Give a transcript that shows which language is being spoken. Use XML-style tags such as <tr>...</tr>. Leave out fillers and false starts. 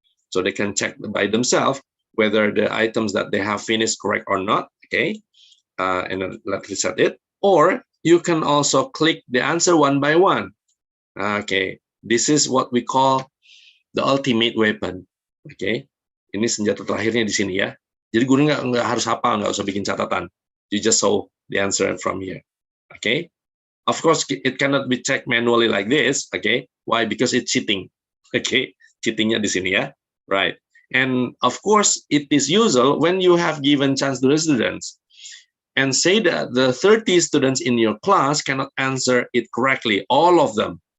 <en>So they can check by themselves whether the items that they have finished correct or not, okay? And then let's reset it. Or you can also click the answer one by one. Okay, this is what we call the ultimate weapon.</en> <id>Okay, ini senjata terakhirnya di sini ya. Jadi guru nggak harus hafal, nggak usah bikin catatan.</id> <en>You just saw the answer from here. Okay, of course it cannot be checked manually like this. Okay, why? Because it's cheating. Okay,</en> <id>cheatingnya di sini ya.</id> <en>Right, and of course it is usual when you have given chance to the students and say that the 30 students in your class cannot answer it correctly, all of them.</en>